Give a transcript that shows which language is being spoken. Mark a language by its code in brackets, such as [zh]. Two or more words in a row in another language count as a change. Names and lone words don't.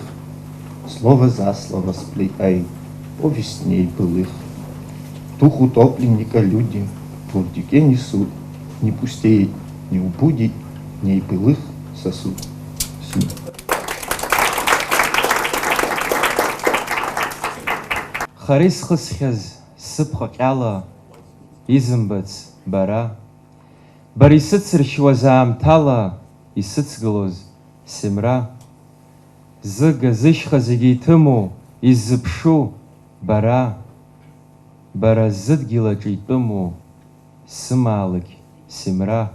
[ru] Слово за слово сплетай, повесть дней былых. Дух утопленника люди в бурдюке несут, не пустеет, не убудет, дней былых сосуд. [ab] Харис хысхез сыпха кяла, изымбац бара. Бари сыцыршуаз аамҭала исыцгылоз Симра. Зыга зышьха зегьы иҭыму, иззыԥшу бара. Бара зыдгьылаҿы итәыму сымаалықь Симра.